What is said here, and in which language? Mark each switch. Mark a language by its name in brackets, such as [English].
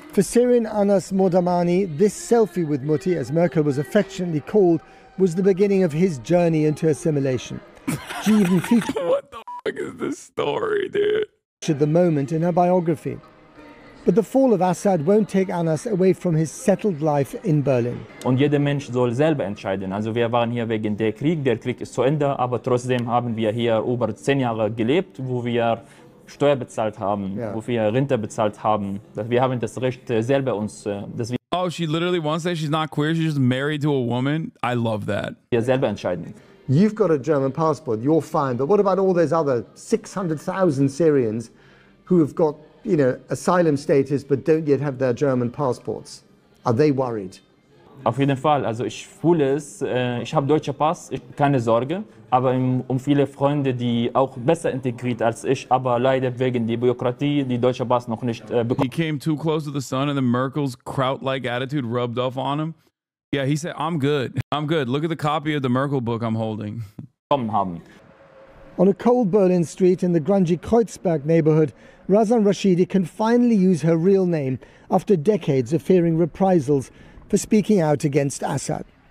[English] For Syrian Anas Modamani, this selfie with Mutti, as Merkel was affectionately called, was the beginning of his journey into assimilation. She even featured what the fuck is this story, dude? The moment in her biography. But the fall of Assad won't take Anas away from his settled life in Berlin. [German] Und jeder Mensch soll selber entscheiden. Also wir waren hier wegen der Krieg ist zu Ende, aber trotzdem haben wir hier über 10 Jahre gelebt, wo wir Steuer bezahlt haben, wo wir Rente bezahlt haben. Wir haben das Recht selber uns, dass wir [English] Oh, she literally wants that she's not queer, she's just married to a woman. I love that. [German] Wir selber entscheiden. [English] You've got a German passport, you're fine, but what about all those other 600,000 Syrians who have got, you know, asylum status but don't yet have their German passports? Are they worried? [German] Auf jeden Fall, also ich fühle es, ich habe deutscher Pass, keine Sorge, aber viele Freunde, die auch besser integriert als ich, aber leider wegen der Bürokratie, die deutsche Pass noch nicht bekommen. [English] He came too close to the sun and then Merkel's kraut-like attitude rubbed off on him. Yeah, he said, I'm good. I'm good. Look at the copy of the Merkel book I'm holding. [German] Haben. [English] On a cold Berlin street in the grungy Kreuzberg neighborhood, Razan Rashidi can finally use her real name after decades of fearing reprisals for speaking out against Assad.